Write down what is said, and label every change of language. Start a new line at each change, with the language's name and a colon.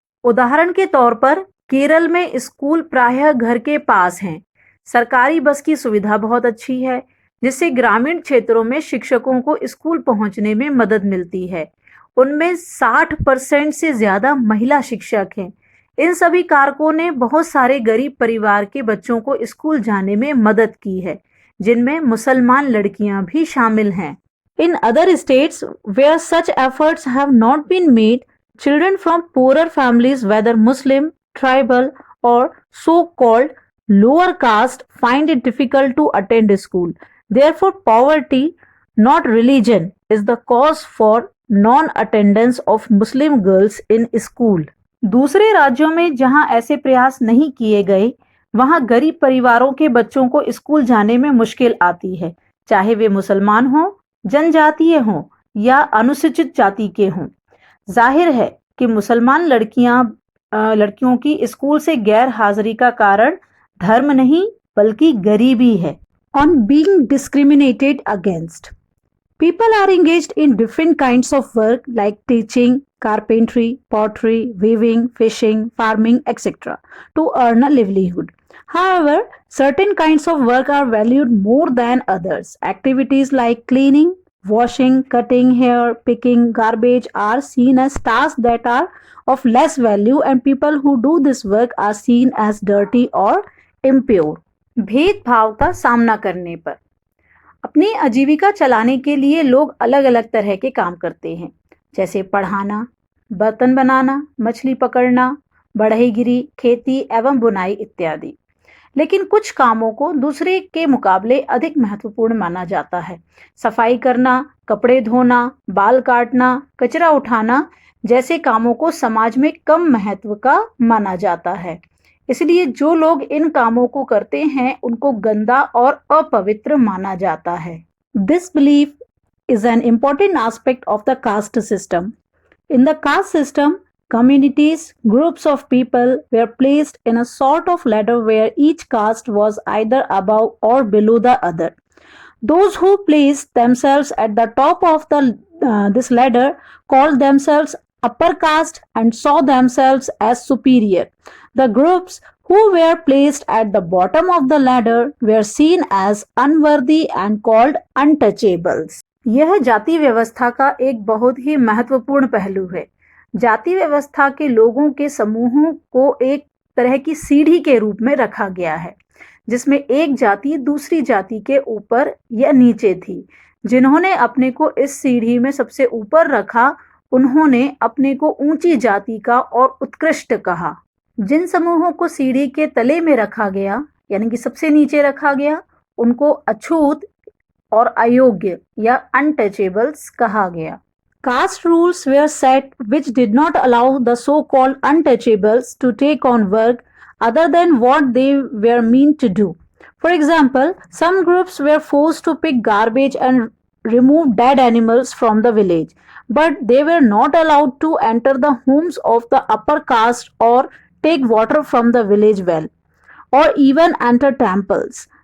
Hindi: उदाहरण के तौर पर केरल में स्कूल प्रायः घर के पास हैं। सरकारी बस की सुविधा बहुत अच्छी है, जिससे ग्रामीण क्षेत्रों में शिक्षकों को स्कूल पहुंचने में मदद मिलती है। उनमें 60% से ज्यादा महिला शिक्षक हैं। इन सभी कारकों ने बहुत सारे गरीब परिवार के बच्चों को स्कूल जाने में मदद की है, जिनमें मुसलमान लड़कियां भी शामिल हैं।
English: In other states where such efforts have not been made, children from poorer families, whether Muslim, tribal, or so-called lower caste, find it difficult to attend school. Therefore, poverty, not religion, is the cause for non-attendance of Muslim girls in school. दूसरे राज्यों में जहां ऐसे प्रयास नहीं किए गए, वहां गरीब परिवारों के बच्चों को स्कूल जाने में मुश्किल आती है, चाहे वे मुसलमान हों, जनजातीय हों या अनुसूचित जाति के हों। जाहिर है कि मुसलमान लड़कियों की स्कूल से गैर हाजिरी का कारण धर्म नहीं बल्कि गरीबी है। On being discriminated against, people are engaged in different kinds of work like teaching, carpentry, pottery, weaving, fishing, farming, etc. to earn a livelihood. However, certain kinds of work are valued more than others. Activities like cleaning, washing, cutting hair, picking garbage are seen as tasks that are of less value, and people who do this work are seen as dirty or impure.
Hindi: भेदभाव का सामना करने पर अपनी आजीविका चलाने के लिए लोग अलग अलग तरह के काम करते हैं, जैसे पढ़ाना, बर्तन बनाना, मछली पकड़ना, बढ़ईगिरी, खेती एवं बुनाई इत्यादि। लेकिन कुछ कामों को दूसरे के मुकाबले अधिक महत्वपूर्ण माना जाता है। सफाई करना, कपड़े धोना, बाल काटना, कचरा उठाना जैसे कामों को समाज में कम महत्व का माना जाता है। इसलिए जो लोग इन कामों को करते हैं उनको गंदा और अपवित्र माना जाता है।
English: This belief is an important aspect of the caste system. In the caste system, communities, groups of people were placed in a sort of ladder where each caste was either above or below the other. Those who placed themselves at the top of this ladder called themselves upper caste and saw themselves as superior. The groups who were placed at the bottom of the ladder were seen as unworthy and called untouchables.
Hindi: यह जाति व्यवस्था का एक बहुत ही महत्वपूर्ण पहलू है। जाति व्यवस्था के लोगों के समूहों को एक तरह की सीढ़ी के रूप में रखा गया है, जिसमें एक जाति दूसरी जाति के ऊपर या नीचे थी। जिन्होंने अपने को इस सीढ़ी में सबसे ऊपर रखा, उन्होंने अपने को ऊंची जाति का और उत्कृष्ट कहा। जिन समूहों को सीढ़ी के तले में रखा गया, यानी कि सबसे नीचे रखा गया, उनको अछूत और अयोग्य या अनटचेबल्स कहा गया।
English: Caste rules were set which did not allow the so-called untouchables to take on work other than what they were meant to do. For example, some groups were forced to pick garbage and remove dead animals from the village, but they were not allowed to enter the homes of the upper caste or take water from the village well, or even enter temples.